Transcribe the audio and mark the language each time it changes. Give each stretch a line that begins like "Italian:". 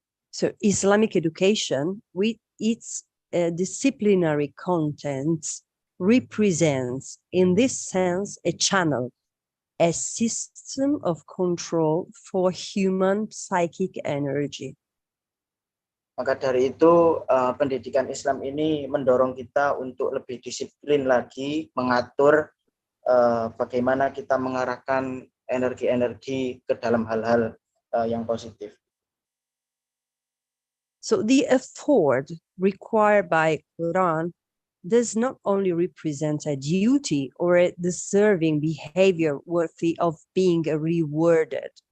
English: So Islamic education, with its disciplinary contents, represents in this sense a channel, a system of control for human psychic energy.
Indonesian: Maka dari itu pendidikan Islam ini mendorong kita untuk lebih disiplin lagi mengatur bagaimana kita mengarahkan energi-energi ke dalam hal-hal yang positif.
English: So the effort required by Quran does not only represent a duty or a deserving behavior worthy of being rewarded.